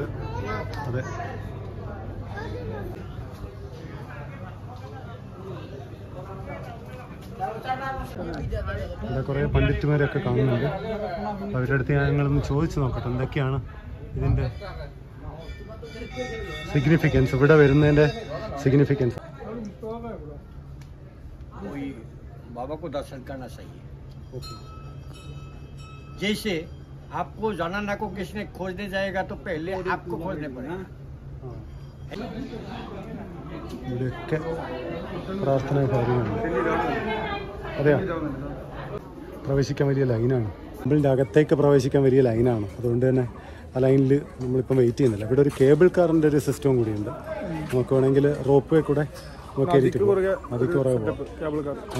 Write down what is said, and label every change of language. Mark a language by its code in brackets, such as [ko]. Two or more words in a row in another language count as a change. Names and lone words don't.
[ml] അതെ, ഇവിടെ കുറേ പണ്ഡിറ്റുമാരൊക്കെ കാണുന്നുണ്ട്. അവരുടെ അടുത്ത് ഞങ്ങളൊന്ന് ചോദിച്ചു നോക്കട്ടെ എന്തൊക്കെയാണ് ഇതിൻ്റെ സിഗ്നിഫിക്കൻസ്, ഇവിടെ വരുന്നതിൻ്റെ സിഗ്നിഫിക്കൻസ്. [hi] बाबा को दर्शन करना चाहिए। जैसे आपको जनाना को किसने खोजने जाएगा तो पहले आपको खोजने पड़ेगा। [ml] ഇവിടെയൊക്കെ പ്രാർത്ഥന കാര്യങ്ങളുണ്ട്. അതെയോ, പ്രവേശിക്കാൻ വലിയ ലൈനാണ്. ടെമ്പിളിൻ്റെ അകത്തേക്ക് പ്രവേശിക്കാൻ വലിയ ലൈനാണ്. അതുകൊണ്ട് തന്നെ ആ ലൈനിൽ നമ്മളിപ്പം വെയിറ്റ് ചെയ്യുന്നില്ല. ഇവിടെ ഒരു [en] cable car [ml] ഒരു സിസ്റ്റവും കൂടിയുണ്ട്. നമുക്ക് വേണമെങ്കിൽ [en] rope way [ml] കൂടെ അതിക്ക് പുറകെ പോകാം.